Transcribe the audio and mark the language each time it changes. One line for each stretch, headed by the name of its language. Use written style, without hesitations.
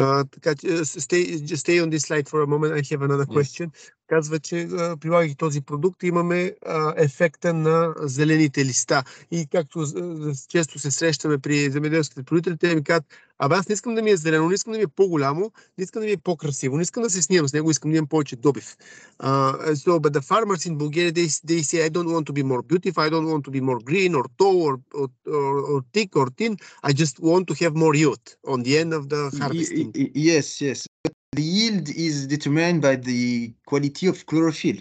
Bulgarian: Така че
English: just stay on this slide for a moment. I have another question.
Bulgarian: Казва, че прилагайки този продукт имаме ефекта на зелените листа. И както често се срещаме при земеделските производители, те ми казват, аз не искам да ми е зелено, не искам да ми е по-голямо, не искам да ми е по-красиво, не искам да се снимам с него, искам да имам повече добив.
English: So, but the farmers in Bulgaria, they say, I don't want to be more beautiful, I don't want to be more green or tall or thick or thin, I just want to have more yield on the end of the harvesting. Yes. The yield is determined by the quality of chlorophyll.